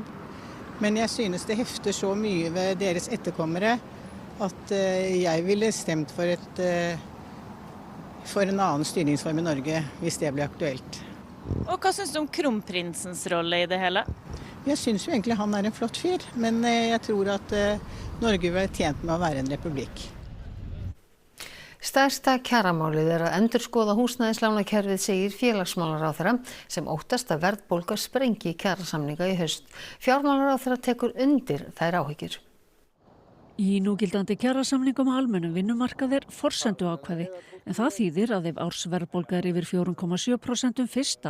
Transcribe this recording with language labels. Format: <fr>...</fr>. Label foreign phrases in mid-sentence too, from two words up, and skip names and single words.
<no>Men jeg synes det hefter så mye ved deres etterkommere at jeg ville stemt for en annen styringsform i Norge hvis det ble aktuelt. Og hva synes du om kronprinsens rolle i det hele? Jeg synes jo egentlig han er en flott fyr, men jeg tror at Norge vil være tjent med å være en republikk.</no> <is>Stærsta kjaramálið er að endurskoða húsnæðislánakerfið, segir félagsmálaráðherra sem óttast að verðbólga sprengi kjarasamninga í haust. Fjármálaráðherra tekur undir þær áhyggjur. Í núgildandi kjarasamningum á almennum vinnumarkaði er forsenduákvæði, en það þýðir að ef ársverðbólga er yfir 4,7% 1.</is>